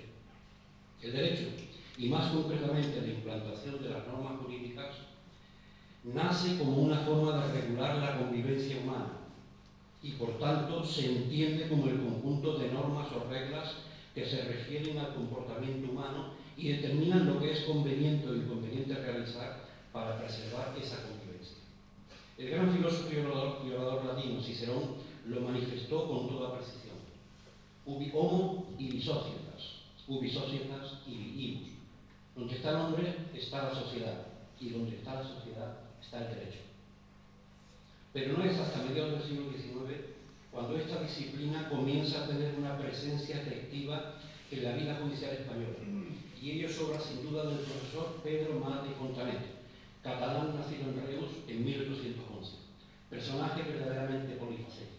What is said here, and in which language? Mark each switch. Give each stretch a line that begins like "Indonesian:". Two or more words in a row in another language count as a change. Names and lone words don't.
Spanish: El derecho, y más concretamente la implantación de las normas jurídicas, nace como una forma de regular la convivencia humana y por tanto se entiende como el conjunto de normas o reglas que se refieren al comportamiento humano y determinan lo que es conveniente o inconveniente realizar para preservar esa convivencia. El gran filósofo y orador latino Cicerón lo manifestó con toda precisión.
Latin: Ubi homo ibi societas, ubi societas ibi ibus.
Spanish: Donde está el hombre está la sociedad, y donde está la sociedad está el derecho. Pero no es hasta mediados del siglo XIX cuando esta disciplina comienza a tener una presencia efectiva en la vida judicial española, y ello es obra sin duda del profesor Pedro Mas de Fontanet, catalán nacido en Reus en 1811, personaje verdaderamente polifacético.